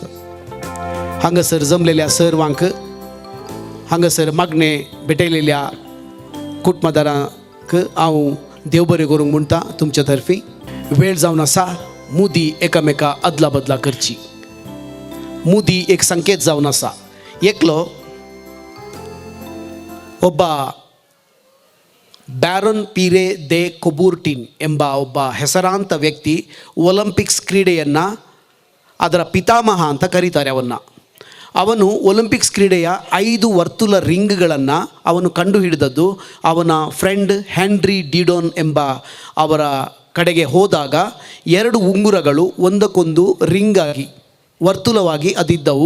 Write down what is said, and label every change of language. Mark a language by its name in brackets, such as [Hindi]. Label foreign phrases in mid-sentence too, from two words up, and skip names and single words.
[Konkani] हांगासर जमलेल्या सर्वांक हांगासर मागणे भेटयलेल्या कुटुंबदारांक हांव देव बरें करूंक म्हणटा तुमच्या तर्फी. वेळ जावन आसा मुदी एकामेका अदला बदला करची. मुदी एक संकेत जावन आसा. [Kannada] एकलो ಒಬ್ಬ ಬ್ಯಾರನ್ ಪೀರೆ ದೆ ಕೊಬೂರ್ಟಿನ್ ಎಂಬ ಒಬ್ಬ ಹೆಸರಾಂತ ವ್ಯಕ್ತಿ ಒಲಿಂಪಿಕ್ಸ್ ಕ್ರೀಡೆಯನ್ನು ಅದರ ಪಿತಾಮಹ ಅಂತ ಕರೀತಾರೆ ಅವನು ಒಲಿಂಪಿಕ್ಸ್ ಕ್ರೀಡೆಯ 5 ವರ್ತುಲ ರಿಂಗ್ಗಳನ್ನು ಅವನು ಕಂಡುಹಿಡಿದದ್ದು ಅವನ ಫ್ರೆಂಡ್ ಹೆನ್ರಿ ಡಿಡೋನ್ ಎಂಬ ಅವರ ಕಡೆಗೆ ಹೋದಾಗ 2 ಉಂಗುರಗಳು ಒಂದಕ್ಕೊಂದು ರಿಂಗ್ ಆಗಿ ವರ್ತುಲವಾಗಿ ಅದಿದ್ದವು.